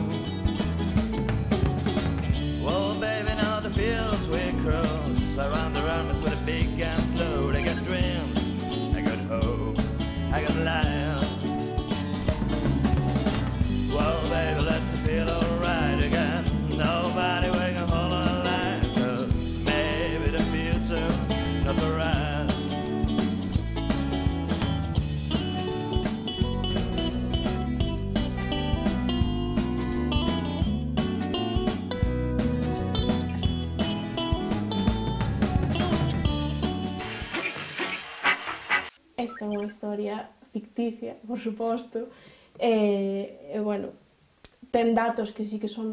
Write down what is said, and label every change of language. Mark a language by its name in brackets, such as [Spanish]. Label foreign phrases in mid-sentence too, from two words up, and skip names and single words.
[English] Whoa, baby, now the fields we cross around the armies with a big guns load. I got dreams, I got hope, I got life. Whoa, baby, let's feel alright again. Nobody we can hold on alive, 'cause maybe the future not for us. [Galician] Esta é unha historia ficticia, por suposto, e bueno, ten datos que sí que son